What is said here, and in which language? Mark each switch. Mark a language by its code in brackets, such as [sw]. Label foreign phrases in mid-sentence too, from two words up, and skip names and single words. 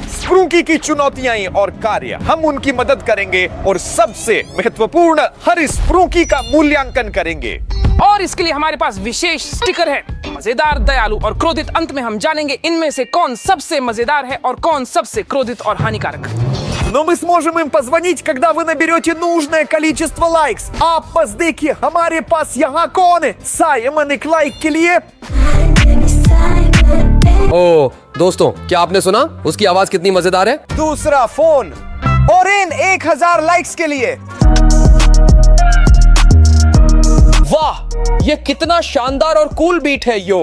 [hi] स्प्रुंकी की चुनौतियां और कार्य, हम उनकी मदद करेंगे और सबसे महत्वपूर्ण, हर स्प्रुंकी का मूल्यांकन करेंगे। और इसके लिए हमारे पास विशेष स्टिकर है, मजेदार, दयालु और क्रोधित। अंत में हम जानेंगे इनमें से कौन सबसे मजेदार है और कौन सबसे क्रोधित और हानिकारक। [ru] Но мы сможем им позвонить, когда вы наберете нужное количество лайкс. [hi] आप बस देखिए, हमारे पास यहाँ कौन है? साइमन एक लाइक के लिए। ओ दोस्तों, क्या आपने सुना? उसकी आवाज कितनी मजेदार है। दूसरा फोन और इन 1000 लाइक्स के लिए। वाह, ये कितना शानदार और कूल बीट है यो।